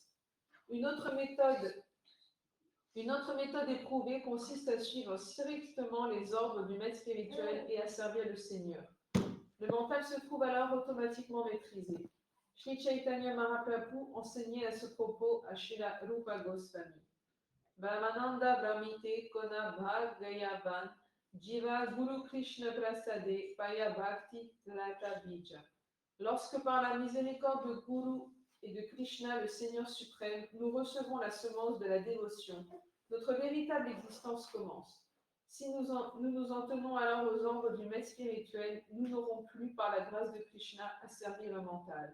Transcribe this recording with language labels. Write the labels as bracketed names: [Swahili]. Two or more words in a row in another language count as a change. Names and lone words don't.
[French] Une autre méthode éprouvée consiste à suivre strictement les ordres du maître spirituel et à servir le Seigneur. Le mental se trouve alors automatiquement maîtrisé. Shri Chaitanya Mahaprabhu enseignait à ce propos à Srila Rupa Goswami. [Bangla] ব্রহ্মাণ্ড ভ্রমিতে কোন ভাগ্যবান জীব গুরু কৃষ্ণ প্রসাদে পায় ভক্তি লতা বীজ. [French] Lorsque par la miséricorde de Guru et de Krishna, le Seigneur suprême, nous recevons la semence de la dévotion, notre véritable existence commence. Si nous nous en tenons alors aux ordres du maître spirituel, nous n'aurons plus, par la grâce de Krishna, à servir le mental.